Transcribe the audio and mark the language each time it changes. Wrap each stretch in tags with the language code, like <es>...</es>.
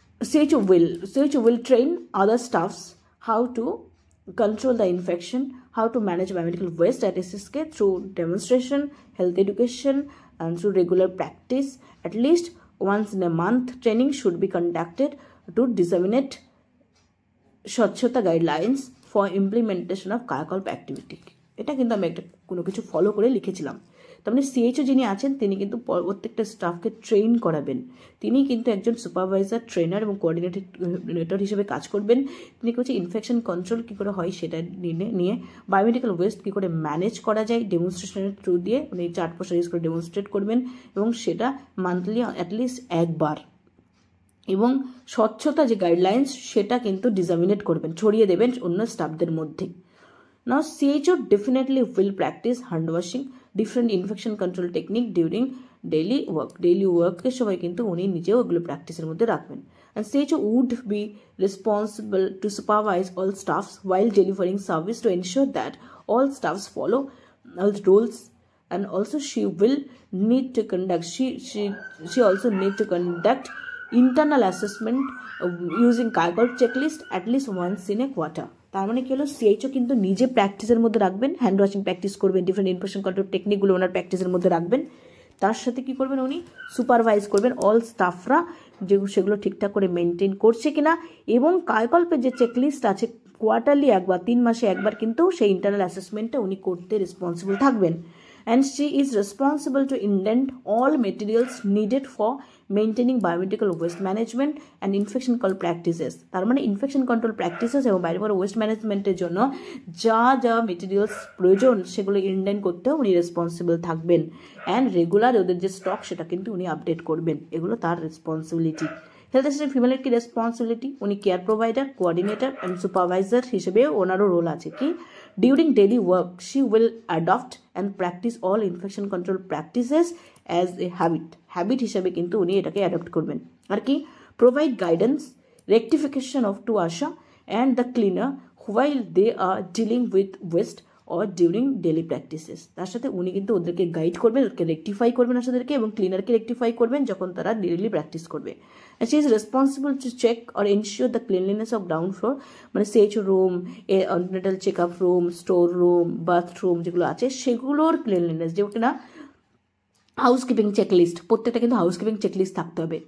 <en>CHO will train other staffs how to control the infection, how to manage biomedical waste at SSK through demonstration, health education, and through regular practice. At least once in a month, training should be conducted to disseminate Swachhata guidelines for implementation of Kayakalp activity.</en> <bn>এটা কিন্তু আমি একটা কোনো কিছু follow করে লিখেছিলাম। তার মানে সিএইচও যিনি আছেন তিনি কিন্তু প্রত্যেকটা স্টাফকে ট্রেন করাবেন। তিনি কিন্তু একজন সুপারভাইজার, ট্রেনার এবং কোঅর্ডিনেটর হিসেবে কাজ করবেন। তিনি হচ্ছে ইনফেকশন কন্ট্রোল কী করে হয় সেটা নিয়ে, বায়োমেডিক্যাল ওয়েস্ট কী করে ম্যানেজ করা যায় ডেমনস্ট্রেশনের থ্রু দিয়ে উনি চার্ট পোস্টার ইউজ করে ডেমনস্ট্রেট করবেন, এবং সেটা মান্থলি অ্যাটলিস্ট একবার। এবং স্বচ্ছতা যে গাইডলাইন্স সেটা কিন্তু ডিসামিনেট করবেন, ছড়িয়ে দেবেন অন্য স্টাফদের মধ্যে।</bn> <en>Now CHO definitely will practice hand washing, different infection control technique during daily work. Daily work</en> <bn>এর সময় কিন্তু উনি নিজেও ওগুলো প্র্যাকটিসের মধ্যে রাখবেন।</bn> <en>And CHO would be responsible to supervise all staffs while delivering service to ensure that all staffs follow all the rules. And also she will need to conduct, she also need to conduct internal assessment using Kayakalp checklist at least once in a quarter.</en> <bn>তার মানে কি হলো, CHO কিন্তু নিজে প্র্যাকটিসের মধ্যে রাখবেন, hand washing practice করবেন, ডিফারেন্ট ইনফেকশন কন্ট্রোল টেকনিকগুলো ওনার প্র্যাকটিসের মধ্যে রাখবেন। তার সাথে কি করবেন, উনি সুপারভাইজ করবেন অল স্টাফরা যে সেগুলো ঠিকঠাক করে মেনটেন করছে কিনা, এবং কায়াকল্পের যে চেকলিস্ট আছে কোয়ার্টারলি একবার, 3 মাসে একবার কিন্তু সেই ইন্টারনাল অ্যাসেসমেন্টটা উনি করতে রেসপন্সিবল থাকবেন।</bn> <en>And she is responsible to indent all materials needed for maintaining biomedical waste management and infection control practices.</en> <bn>তার মানে ইনফেকশন কন্ট্রোল প্র্যাকটিসেস এবং বায়োমেডিক্যাল ওয়েস্ট ম্যানেজমেন্টের জন্য যা যা মেটেরিয়ালস প্রয়োজন সেগুলো ইন্ডেন্ট করতেও উনি রেসপন্সিবল থাকবেন। অ্যান্ড রেগুলার ওদের যে স্টক সেটা কিন্তু উনি আপডেট করবেন, এগুলো তার রেসপন্সিবিলিটি। হেলথ অ্যাসিস্ট্যান্ট ফিমেলের কি রেসপন্সিবিলিটি? উনি care provider, coordinator and supervisor হিসেবে ওনারও রোল আছে। কি?</bn> <en>During daily work, she will adopt and practice all infection control practices as a habit.</en> <bn>Habit হিসাবে কিন্তু উনি এটাকে অ্যাডপ্ট করবেন। আর কি?</bn> <en>Provide guidance, rectification of to ASHA and the cleaner while they are dealing with waste or during daily practices.</en> <bn>তার সাথে উনি কিন্তু ওদেরকে গাইড করবেন, ওদেরকে রেকটিফাই করবেন আশাদেরকে, এবং ক্লিনারকে রেকটিফাই করবেন যখন তারা ডেইলি প্র্যাকটিস করবে।</bn> <en>And she is responsible to check or ensure the cleanliness of ground floor,</en> <bn>মানে CHO room, অন্টিনেটাল check up room, store room, bathroom যেগুলো আছে সেগুলোর ক্লিনলিনেস, যেগুলো কিনা হাউসকিপিং চেকলিস্ট, প্রত্যেকটা কিন্তু হাউসকিপিং চেকলিস্ট থাকতে হবে।</bn>